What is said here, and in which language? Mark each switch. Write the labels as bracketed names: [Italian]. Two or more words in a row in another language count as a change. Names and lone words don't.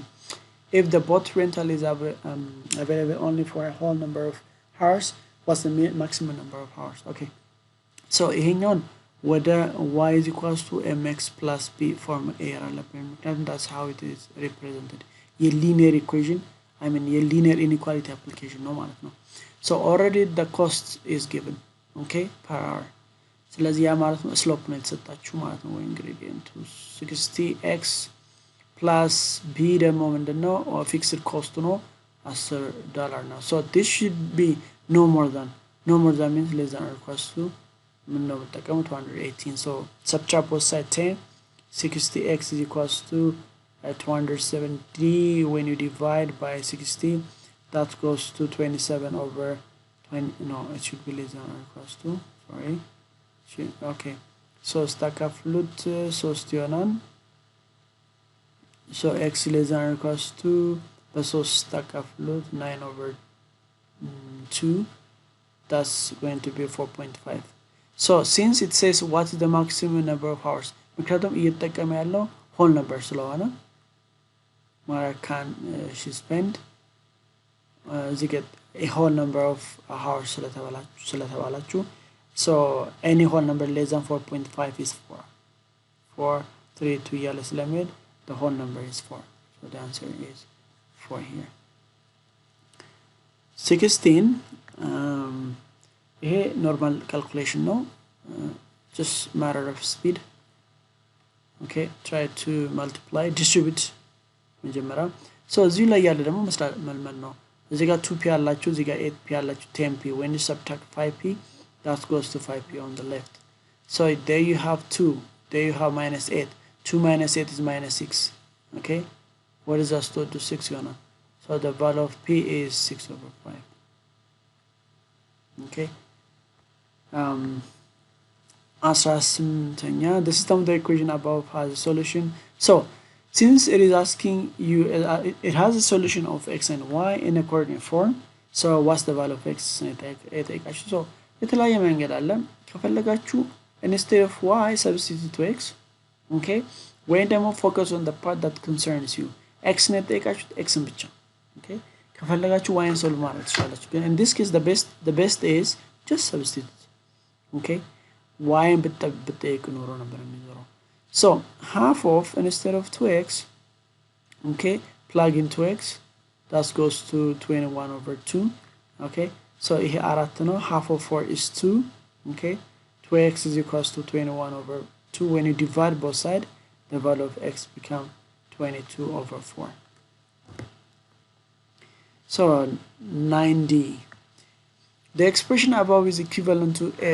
[English] If the boat rental is available only for a whole number of hours, what's the maximum number of hours? Okay, so hang on. Whether y is equals to mx plus b form a and that's how it is represented. A linear equation, I mean a linear inequality application no [Amharic] ማለት ነው. [English] So already the cost is given, okay, per hour. [Amharic] ስለዚህ ያ ማለት ነው ስሎፕ ነው የተሰጣችሁ ማለት ነው ወይ ኢንግሪዲየንቱ 60x plus b ደግሞ ምንድነው ፊክስድ ኮስቱ ነው $10 ነው. [English] So this should be no more than means less than or equals to [Amharic] ምን ነው የምጠቀመው [English] 218. So subtract both sides 10. 60x is equals to 270. When you divide by 60 that goes to 27 over 20. No, it should be less than or equals to, sorry, okay, so stack of loot so still so x less than or equals to so stack of loot 9 over 2, that's going to be 4.5. So since it says what is the maximum number of hours, [Amharic] ምክንያቱም እየተጠቀመ ያለው [English] whole number ስለሆነ can she spend get a whole number of hours ስለተባላችሁ so any whole number less than 4.5 is 4 3 2 [Amharic] እያለ ስለሚሄድ [English] the whole number is 4. So the answer is 4 here. 16 ይሄ normal calculation ነው, just matter of speed. Okay, try to multiply, distribute መጀመሪያ. [Amharic] So እዚህ ላይ ያለ ደግሞ መስራት መልመድ ነው። እዚህ ጋር 2p አላችሁ፣ እዚህ ጋር 8p አላችሁ፣ 10p. [English] When you subtract 5p that goes to 5p on the left. So there you have 2, there you have minus 8. 2 minus 8 is minus 6. Okay, what is that to 6 gonna? So So the value of P is 6 over 5. Okay. The system of the equation above has a solution. So since it is asking you, it has a solution of x and y in a coordinate form. So what's the value of x? So [Amharic] የተለያየ መንገድ አለ። ከፈለጋችሁ [English] instead of y substitute to x. Okay, [Amharic] ወይም ደግሞ [English] focus on the part that concerns you. [Amharic] x ነው የጠየቃችሁት x ብቻ። Okay, ከፈለጋችሁ y solve ማድረግ ትችላላችሁ። ግን [English] in this case the best is just substitute. Okay, y [Amharic] ብትጠይቁ ኖሮ ነበር የሚኖረው። [English] So half of instead of 2x, okay, plug into x, that goes to 21 over 2. Okay, so here [Amharic] አራት ነው. [English] Half of 4 is 2. Okay, 2x is equals to 21 over 2. When you divide both sides, the value of x become 22 over 4. So 9D. The expression above is equivalent to a.